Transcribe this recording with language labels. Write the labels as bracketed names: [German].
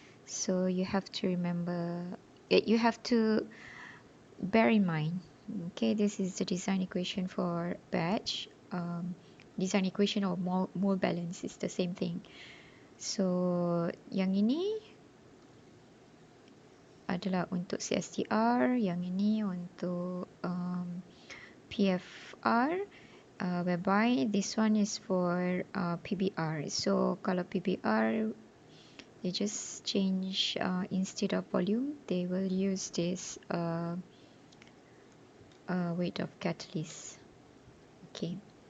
[English] So you have to remember, you have to bear in mind, okay, this is the design equation for batch. Design equation or mole balance is the same thing. [Malay] So yang ini adalah untuk CSTR, yang ini untuk PFR, [English] whereby this one is for PBR. So [Malay] kalau [English] PBR, they just change, instead of volume, they will use this weight of catalyst. Okay.